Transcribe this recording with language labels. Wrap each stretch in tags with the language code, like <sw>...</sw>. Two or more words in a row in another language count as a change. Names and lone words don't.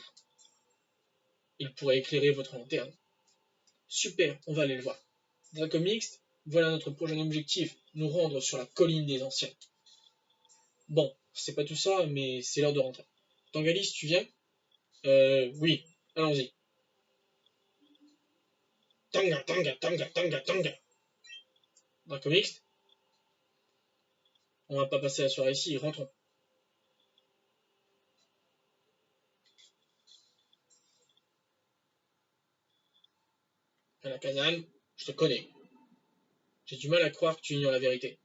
<fr>Il pourrait éclairer votre lanterne. Super, on va aller le voir. Dracomix, voilà notre prochain objectif, nous rendre sur la colline des anciens. Bon, c'est pas tout ça, mais c'est l'heure de rentrer. Tangalis, tu viens? Oui, allons-y. Tanga, tanga, tanga, tanga, tanga. Dracomix, on va pas passer la soirée ici, rentrons. Alakazam, je te connais. J'ai du mal à croire que tu ignores la vérité.</fr>